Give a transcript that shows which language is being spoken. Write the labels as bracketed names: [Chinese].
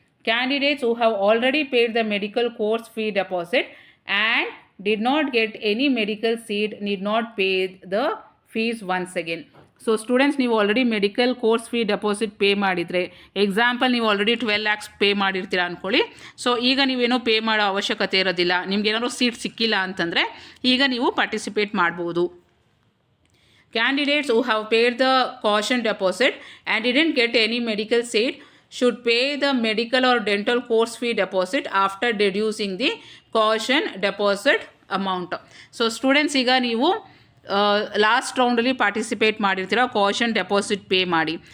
[English] Candidates who have already paid the medical course fee deposit and did not get any medical seat need not pay the fees once again. [Kannada] So students, ನೀವು already medical course fee deposit pay ಮಾಡಿದರೆ, example ನೀವು already 12 lakhs pay ಮಾಡಿರ್ತೀರ ಅಂದ್ಕೊಳ್ಳಿ. So ಈಗ ನೀವೇನೋ pay ಮಾಡೋ ಅವಶ್ಯಕತೆ ಇರೋದಿಲ್ಲ. ನಿಮ್ಗೇನಾದ್ರು seat ಸಿಕ್ಕಿಲ್ಲ ಅಂತಂದರೆ ಈಗ ನೀವು ಪಾರ್ಟಿಸಿಪೇಟ್ ಮಾಡ್ಬೋದು. [English] Candidates who have paid the caution deposit and didn't get any medical seat should pay the medical or dental course fee deposit after deducing the caution deposit amount. So students, [Kannada] ಈಗ ನೀವು last ರೌಂಡಲ್ಲಿ participate ಮಾಡಿರ್ತೀರ, caution deposit pay ಮಾಡಿ.